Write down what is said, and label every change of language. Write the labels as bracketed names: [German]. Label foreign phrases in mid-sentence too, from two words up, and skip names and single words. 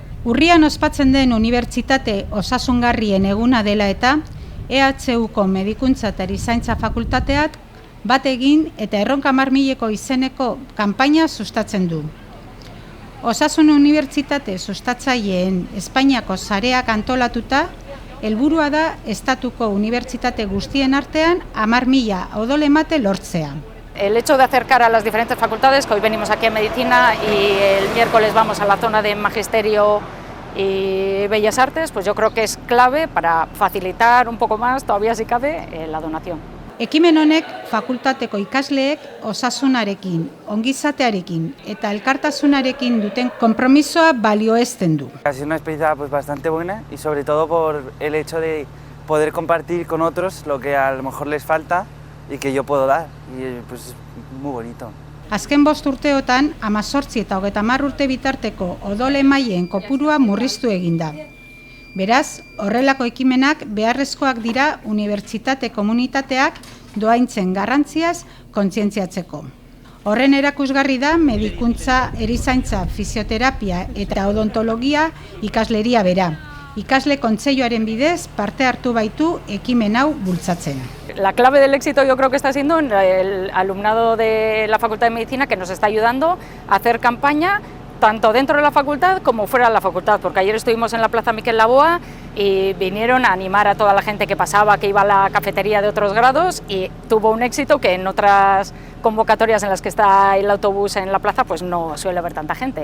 [Basque] Urrian ospatzen den unibertsitate osasungarrien eguna dela eta EHUko Medikuntza eta Erizaintza Fakultateak bat egin eta erronka marmileko izeneko kanpaina sustatzen du. Osasun unibertsitate sustatzaileen Espainiako sareak antolatuta, helburua da estatuko unibertsitate guztien artean 10.000 odol emate lortzea. [Spanish] El hecho de acercar a las diferentes facultades, que hoy venimos aquí a Medicina y el miércoles vamos a la zona de Magisterio y Bellas Artes, pues yo creo que es clave para facilitar un poco más, todavía si cabe, la donación. [Basque] Ekimen honek fakultateko ikasleek osasunarekin, ongizatearekin eta elkartasunarekin duten konpromisoa balioesten du. [Spanish] Ha sido una experiencia bastante buena y sobre todo por el hecho de poder compartir con otros lo que a lo mejor les falta y que yo puedo dar, y pues es muy bonito. [Basque] Azken 5 urteotan 18 eta 30 urte bitarteko odol emaileen kopurua murriztu egin da. Beraz, horrelako ekimenak beharrezkoak dira unibertsitate komunitateak dohaintzen garrantziaz kontzientziatzeko. Horren erakusgarri da medikuntza, erizaintza, fisioterapia eta odontologia ikasleria bera. Ikasle kontseiluaren bidez parte hartu baitu ekimen hau bultzatzen. [Spanish] La clave del éxito yo creo que está siendo el alumnado de la Facultad de Medicina, que nos está ayudando a hacer campaña tanto dentro de la facultad como fuera de la facultad, porque ayer estuvimos en la Plaza Miquel Laboa y vinieron a animar a toda la gente que pasaba, que iba a la cafetería de otros grados, y tuvo un éxito que en otras convocatorias en las que está el autobús en la plaza pues no suele haber tanta gente.